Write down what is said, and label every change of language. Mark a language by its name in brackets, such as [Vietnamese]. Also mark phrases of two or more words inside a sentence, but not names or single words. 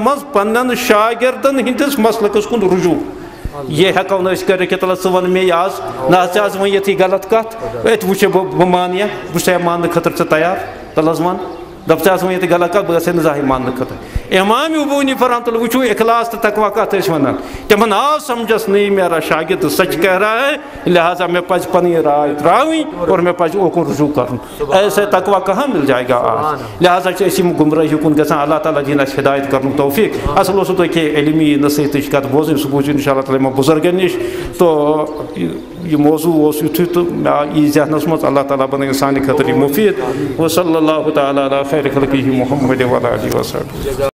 [Kashmiri] منٛز پننٮ۪ن شاگردن ہٕنٛدِس مسلکس کُن رجوع یہ ہٮ۪کو نہٕ أسۍ کٔرِتھ کہِ تلہٕ ژٕ وَن مے آز نہ حظ ژےٚ حظ وۄنۍ ییٚتھی غلط کتھ أتۍ وٕچھے بہٕ مانہٕ بہٕ چھُسے ماننہٕ خٲطرٕ ژٕ تیار تلہٕ حظ وَن دپ ژےٚ حظ وۄنۍ ییٚتہِ غلط کتھ بہٕ گژھے نہٕ زانٛہہ ماننہٕ خٲطرٕ امام ابو حنیفہ رحمۃ اللہ وٕچھو اخلاص تہٕ تقوا کتھ ٲسۍ ونان تِمن آو سمجھس [Urdu] نہیں میرا شاگرد سچ کہہ رہا ہے [Kashmiri] لہٰذا مےٚ پزِ پنٕنۍ راے ترٛاوٕنۍ اور مےٚ پزِ اوکُن رجوع کرُن [Urdu] ایسے تقوا کہاں مل جائے گا آج [Kashmiri] لہٰذا چھِ أسۍ یِم گمرٲہی کُن گژھان اللہ تعالیٰ دِیِن اَسہِ ہدایت کرنُک توفیٖق اصل اوسوٕ تۄہہِ کینٛہہ علمی نصیحتٕچ کتھ بوزٕنۍ سُہ بوٗزِو انشاء اللہ تعالیٰ یِمن بُزرگن نِش تو یہ موضوع اوس یُتھُے تہٕ مےٚ یی ذہنس منٛز اللہ تعالیٰ بنٲیِن سانہِ خٲطرٕ یہِ مُفیٖد [Arabic] وصلی اللہ تعالیٰ علی خیر خلقہ محمد وعلی آلہ وصحبہ